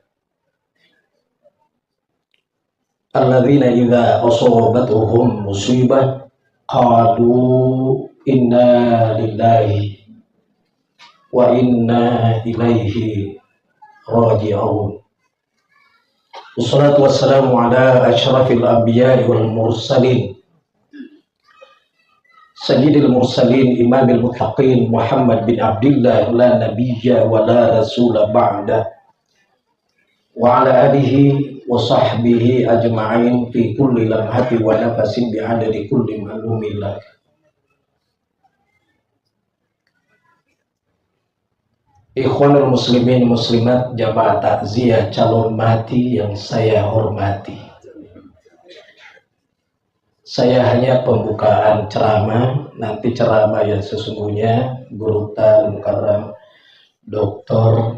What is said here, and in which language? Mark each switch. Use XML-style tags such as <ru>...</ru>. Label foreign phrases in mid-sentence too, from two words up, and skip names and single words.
<ar>الذين إذا أصابتهم مصيبة قالوا إنا لله وإنا إليه راجعون. والصلاة والسلام على أشرف الأنبياء والمرسلين سيد المرسلين إمام المتقين محمد بن عبد الله لا نبي ولا رسول بعد وعلى آله وصحبه أجمعين في كل لمحة ونفس بعدد كل معلوم الله. إخوان المسلمين مسلمات</ar> <id>jamaah takziah calon mati yang saya hormati. Saya hanya pembukaan ceramah, nanti ceramah yang sesungguhnya Guru Tan Mukarram Dr.</id>